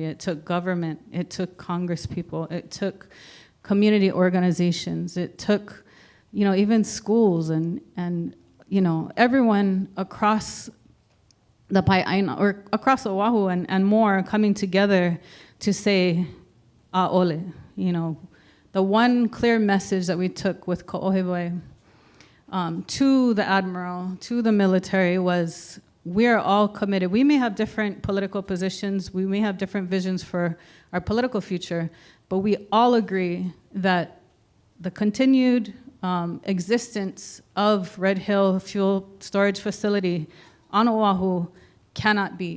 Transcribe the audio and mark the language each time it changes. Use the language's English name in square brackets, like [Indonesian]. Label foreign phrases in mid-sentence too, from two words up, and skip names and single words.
[English] It took government, it took Congress people, it took community organizations, it took, even schools and everyone across the ʻāina, or across Oʻahu and more, coming together to say, ʻAʻole. The one clear message that we took with Koʻihonua to the admiral, to the military, was we're all committed. We may have different political positions, we may have different visions for our political future, but we all agree that the continued existence of Red Hill fuel storage facility on Oʻahu cannot be.